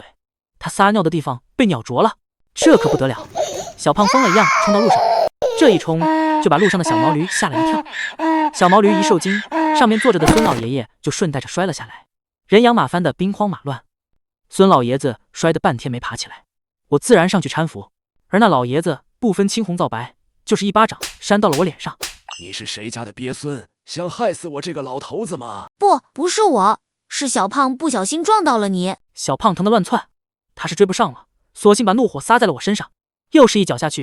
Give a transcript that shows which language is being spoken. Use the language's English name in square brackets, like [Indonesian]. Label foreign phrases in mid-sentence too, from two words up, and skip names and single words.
[Chinese] 他撒尿的地方被鳥啄了，這可不得了！小胖瘋了一樣衝到路上，這一衝就把路上的小毛驢嚇了一跳。小毛驢一受驚，上面坐着的孫老爺爺就順帶着摔了下來，人仰馬翻的兵荒馬亂。孫老爺子摔得半天沒爬起來，我自然上去攙扶，而那老爺子不分青紅皂白，就是一巴掌扇到了我臉上。你是誰家的鱉孙？想害死我这個老頭子嗎？不是我，是小胖不小心撞到了你。小胖疼得亂竄，他是追不上了，索性把怒火撒在了我身上，又是一腳下去。